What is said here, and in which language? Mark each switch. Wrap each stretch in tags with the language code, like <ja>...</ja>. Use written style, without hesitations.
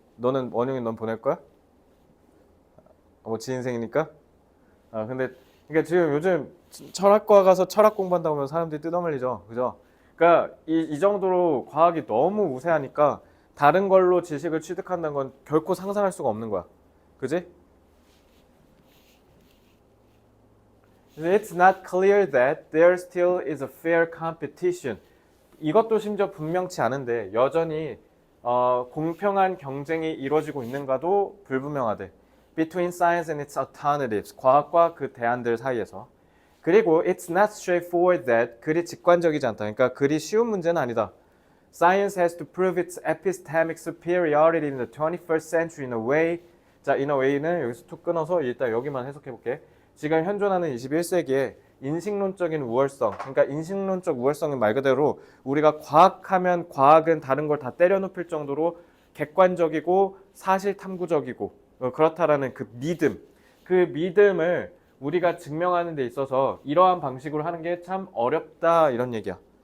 <ko>너는 원영이 넌 보낼 거야? 뭐 지인생이니까? 근데 그러니까 지금 요즘 철학과 가서 철학 공부한다고 하면 사람들이 뜯어말리죠. 그죠? 그러니까 이 정도로 과학이 너무 우세하니까 다른 걸로 지식을 취득한다는 건 결코 상상할 수가 없는 거야. 그지?</ko> <en>It's not clear that there still is a fair competition.</en> <ko>이것도 심지어 분명치 않은데 여전히 공평한 경쟁이 이루어지고 있는가도 불분명하대.</ko> <en>Between science and its alternatives.</en> <ko>과학과 그 대안들 사이에서. 그리고</ko> <en>it's not straightforward that</en> <ko>그리 직관적이지 않다. 그러니까 그리 쉬운 문제는 아니다.</ko> <en>Science has to prove its epistemic superiority in the 21st century in a way.</en> <ko>자,</ko> <en>in a way</en> <ko>는 여기서 툭 끊어서 일단 여기만 해석해 볼게. 지금 현존하는 21세기에 인식론적인 우월성, 그러니까 인식론적 우월성은 말 그대로 우리가 과학하면 과학은 다른 걸 다 때려눕힐 정도로 객관적이고 사실 탐구적이고 그렇다라는 그 믿음, 그 믿음을 우리가 증명하는 데 있어서 이러한 방식으로 하는 게 참 어렵다 이런 얘기야.</ko>